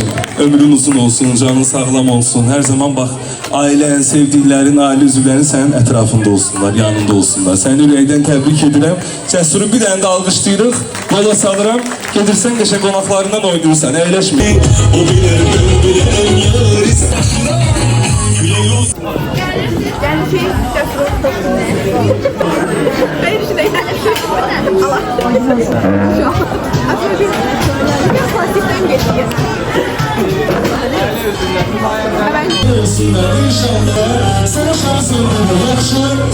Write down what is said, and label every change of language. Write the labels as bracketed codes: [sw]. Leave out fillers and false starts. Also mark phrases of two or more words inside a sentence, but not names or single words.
[az] Ömrün uzun olsun, canın sağlam olsun. Hər zaman bax, ailən, sevdiklərin, ailə üzvlərin sənin ətrafında olsunlar, yanında olsunlar. Səni ürəkdən təbrik edirəm. Cəsuru bir dənə də alqışlayırıq. Yola salıram. Gedirsən qəşəng qonaqlarından oynayırsan, əyləşmə. O bilir, [tr] Yani şey, Cəsur Hayır işte yani. Allah. Şu an. Aslında bir plastikten geçti. Hemen. İnşallah sana şansın yakışır.